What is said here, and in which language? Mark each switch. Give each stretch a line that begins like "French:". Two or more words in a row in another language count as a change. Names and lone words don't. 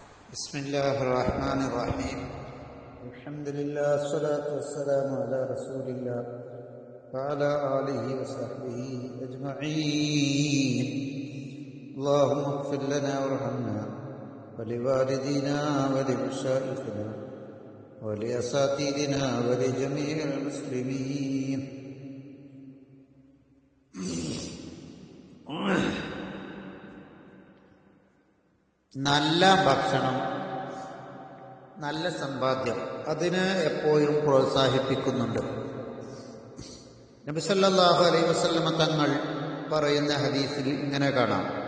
Arabic: بسم الله الرحمن الرحيم الحمد لله والصلاة والسلام على رسول الله وعلى آله وصحبه أجمعين. اللهم اغفر لنا وارحمنا ولوالدينا ولمشايخنا ولأساتذتنا ولجميع المسلمين.
Malayalam: നല്ല ഭക്ഷണം, നല്ല സമ്പാദ്യം, അതിനെ എപ്പോഴും പ്രോത്സാഹിപ്പിക്കുന്നുണ്ട്. നബി
Arabic: صلى الله عليه وسلم
Malayalam: തങ്ങൾ പറയുന്ന ഹദീസിൽ ഇങ്ങനെ കാണാം.